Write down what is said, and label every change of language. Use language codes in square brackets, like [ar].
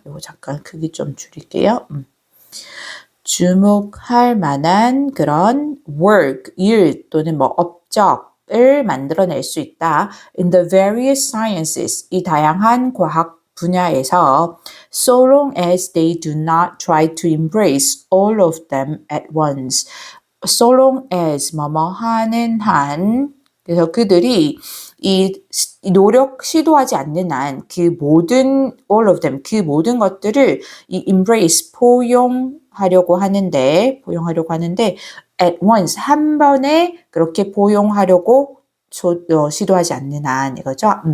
[ko] 이거 잠깐 크기 좀 줄일게요. 주목할 만한 그런 work, 일 또는 뭐 업적을 만들어낼 수 있다. [en] In the various sciences, [ko] 이 다양한 과학 분야에서 [en] so long as they do not try to embrace all of them at once. So long as [ko] 뭐뭐 하는 한 그래서 그들이 이 시도하지 않는 한 그 모든 [en] all of them [ko] 그 모든 것들을 이 embrace 포용하려고 하는데 [en] at once [ko] 한 번에 그렇게 포용하려고 시도하지 않는 한 이거죠.